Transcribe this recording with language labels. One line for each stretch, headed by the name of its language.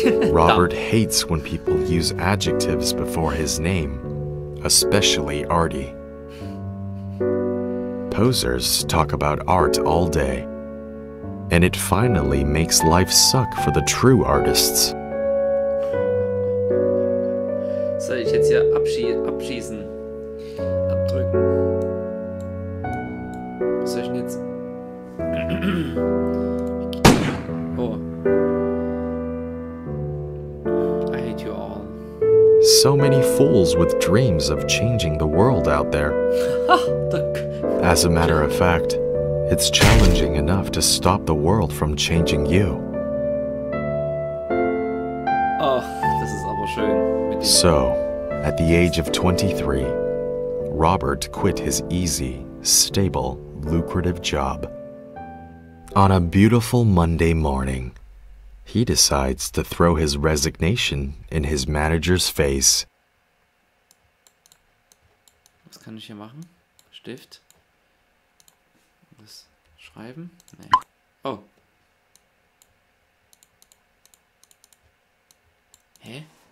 English: Robert hates when people use adjectives before his name, especially arty. Posers talk about art all day, and it finally makes life suck for the true artists.
German: Soll ich jetzt hier abschießen? Abdrücken. Was soll ich denn jetzt?
English: Oh. I hate you all. So many fools with dreams of changing the world out there. As a matter of fact, it's challenging enough to stop the world from changing you.
German: Oh, das ist aber schön. Mit dem
English: So, at the age of 23, Robert quit his easy, stable, lucrative job. On a beautiful Monday morning, he decides to throw his resignation in his manager's face.
German: Was kann ich hier machen? Stift. Das schreiben? Nee. Oh. Hä?